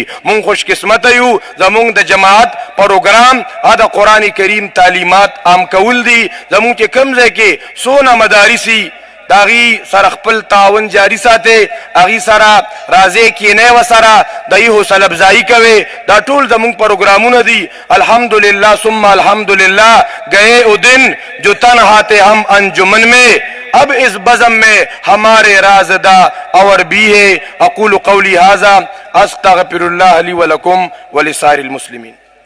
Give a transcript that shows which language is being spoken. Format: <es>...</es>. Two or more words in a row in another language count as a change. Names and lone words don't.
<ps>مونږ خوش قسمت یو زمونږ د جماعت پروګرام دا قرآن کریم تعلیمات عام کول دي. زمونږ کې کم ځای کې سونه مدارسي داغي سره خپل تعاون جاری ساتي اغي سره راځي کینه وسره دای حوصله افزایی کوي. دا ټول زموږ پروګرامونه دي.</ps> <ar>الحمدللہ ثم الحمدللہ</ar> <ur>گئے او دن جو تنہا تھے ہم انجمن میں اب اس بزم میں ہمارے رازدہ اور بھی ہے.</ur> <ar>اقول قولی ھذا استغفر اللہ لی ولکم ولسائر المسلمین.</ar>